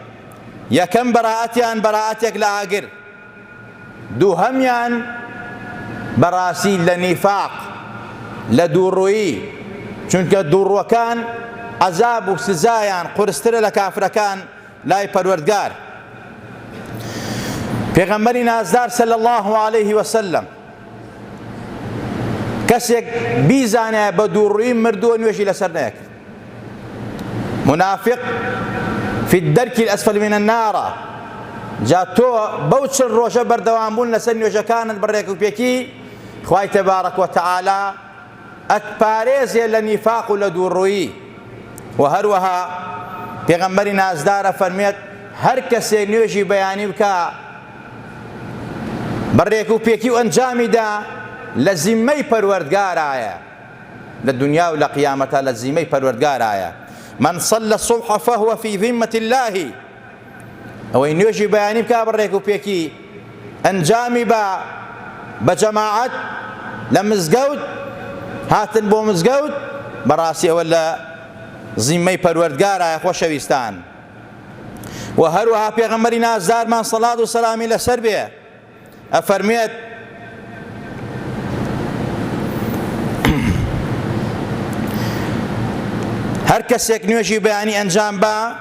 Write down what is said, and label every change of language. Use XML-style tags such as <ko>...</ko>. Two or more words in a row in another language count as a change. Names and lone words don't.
<ckb>یەکەم بەراعەتیان بەراعەتێک لە ئاگر، دووهەمیان بەڕاستی لە نیفاق، لە دووڕوویی، چونکە دووڕووەکان عەزاب و سزایان قورسترە لە کافرەکان لای پەروەردگار. پێغەمبەری نازدار</ckb> <ar>صلی الله عليه وسلم</ar> <ckb>کەسێک بیزانێ بە دووڕووی مردووە نوێژی لەسەر نەیەکرد.</ckb> <ar>منافق في الدرك الأسفل من النار.</ar> <ckb>جا تۆ بەو 40 ڕۆژە بەردەوام بوون لەسەر نوێژەکانت بەڕێک و پێکی، خوای تەبارەک و تەعالا ئەتپارێزێ لە نیفاق و لە دووڕوویی. و هەروەها پێغەمبەری نازدارە فەرمێت هەر کەسێک نوێژی بەیانی بکە بەڕێک و پێکی و ئەنجامیدا لە زیممەی پەروەردگارایە، لە دنیا و لە قیامەتە لە زیممەی پەروەردگارایە.</ckb> <ar>من صلى الصبح فهو في ذمة الله.</ar> <ckb>ئەوەی نوێژی بەیانی بکە بەڕێک و پێکی ئەنجامی بە جەماعەت لە مزگەوت، هاتن بۆ مزگەوت، بەڕاستی ئەوە لە زیممەی پەروەردگارایە. خۆشەویستان، و هەروەها پێغەمبەری نازدارمان سەڵات و سەلامی لەسەر بێ ئەفەرمێت هەر کەسێک نوێژی بەیانی ئەنجام با</ckb>